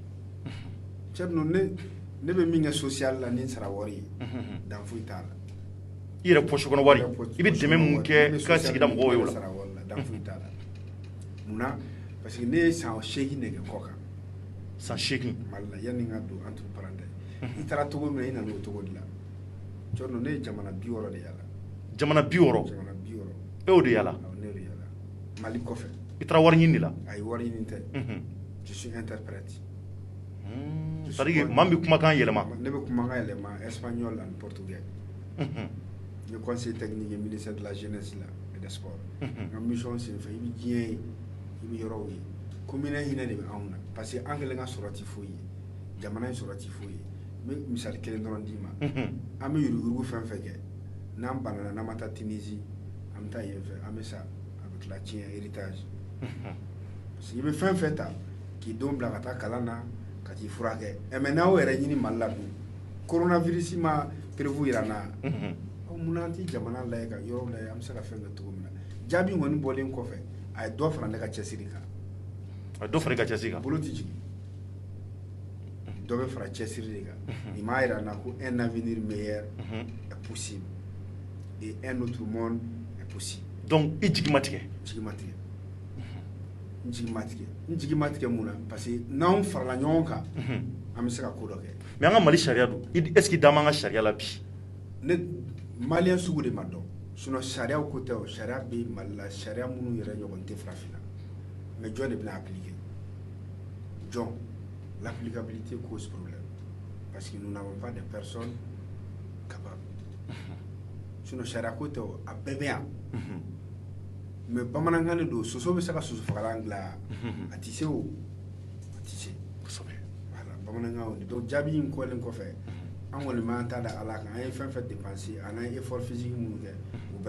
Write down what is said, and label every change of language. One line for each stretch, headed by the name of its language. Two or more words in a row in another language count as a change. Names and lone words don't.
Bambara: cɛ dun ne bɛ min kɛ social la ni n sara wari ye dan foyi t'a la. i yɛrɛ poche kɔnɔ wari i bɛ dɛmɛ mun kɛ ka sigida mɔgɔw ye o la. dan foyi t'a la. munna
French: parce que
Bambara: ne ye san 8 nɛgɛ kɔ kan. san 8. mali la yanni n ka don
French: entre parenthèses
Bambara: i taara cogo min na i nana o cogo de la. cɛ dun ne ye jamana 60 de yala. jamana 50. jamana 50. e y'o de yala. awɔ ne de yala mali kɔfɛ. i taara wari ɲini de la. ayi wari ɲini tɛ.
French: je suis interprète. c'est à dire
Bambara: maa min bɛ kumakan yɛlɛma. ne bɛ kumakan yɛlɛma espagnol ani portugais. n ye
French: conseil technique
Bambara: ye
French: ministère de la jeunesse
Bambara: la
French: et des sports.
Bambara: n ka mission senfɛ i bɛ diɲɛ ye i bɛ yɔrɔw ye commune hinɛ de bɛ anw na
French: parce que
Bambara: an kɛlen ka sɔrɔ tɛ foyi ye jamana in sɔrɔ tɛ foyi ye n bɛ misali kelen dɔrɔn d'i ma an bɛ yuruguyurugu fɛn fɛn kɛ n'an banana n'an ma taa Tunisie an bɛ taa yen fɛ an bɛ sa a bɛ tila tiɲɛ héritage
French: parce que
Bambara: i bɛ fɛn fɛn ta k'i denw bila ka taa kalan na ka t'i furakɛ mais n'aw yɛrɛ ɲini Mali la dun coronavirus ma prévu yira n na munna an tɛ jamana lajɛ ka yɔrɔ lajɛ an bɛ se ka fɛn kɛ cogo min na jaabi kɔni bɔlen kɔfɛ a ye dɔ fara ne ka cɛsiri kan. a ye dɔ fara i ka cɛsiri kan. bolo tɛ jigin dɔ bɛ fara cɛsiri de kan nin m'a yira n na ko
French: un avenir meilleur est possible et un autre monde est possible.
Bambara: donc i jigi ma tigɛ. jigi ma tigɛ n jigi ma tigɛ n jigi ma tigɛ mun na
French: parce que
Bambara: n'anw farala ɲɔgɔn kan an bɛ se ka ko dɔ kɛ. mais an ka Mali sariya dun
French: est ce que
Bambara: i da m'an ka sariya la bi. ne maliyɛn sugu de ma dɔn sinon sariyaw ko tɛ o sariya bɛ Mali la sariya minnu yɛrɛ ɲɔgɔn tɛ farafinna mais jɔn de bɛna appliquer jɔn
French: l'applicabilité cause problème parce que nous n'avons pas de personnes capables
Bambara: sinon sariya ko tɛ o a bɛɛ bɛ yan mais bamanankan de don soso bɛ se ka soso fagalan dilan a tɛ se o a tɛ se voilà bamanankan o de donc jaabi in kɔlen kɔfɛ an kɔni m'an ta da ala kan an ye fɛn fɛn dépenser an ye
French: effort physique
Bambara: minnu kɛ o bɛɛ